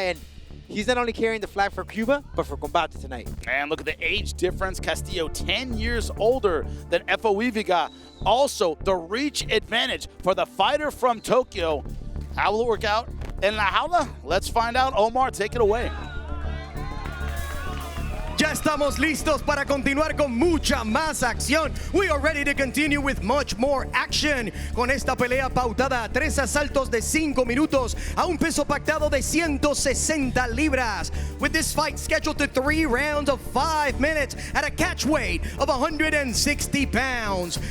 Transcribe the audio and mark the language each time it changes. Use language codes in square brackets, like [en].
[en] And he's not only carrying the flag for Cuba, but for Combate tonight. And look at the age difference. Castillo, 10 years older than Ephoevi-Ga. Also, the reach advantage for the fighter from Tokyo. How will it work out in La Jaula? Let's find out. Omar, take it away. [es] Ya estamos listos para continuar con mucha más acción. [en] We are ready to continue with much more action. [es] Con esta pelea pautada a 3 asaltos de 5 minutos a un peso pactado de 160 libras. [en] With this fight scheduled to 3 rounds of 5 minutes at a catch weight of 160 pounds.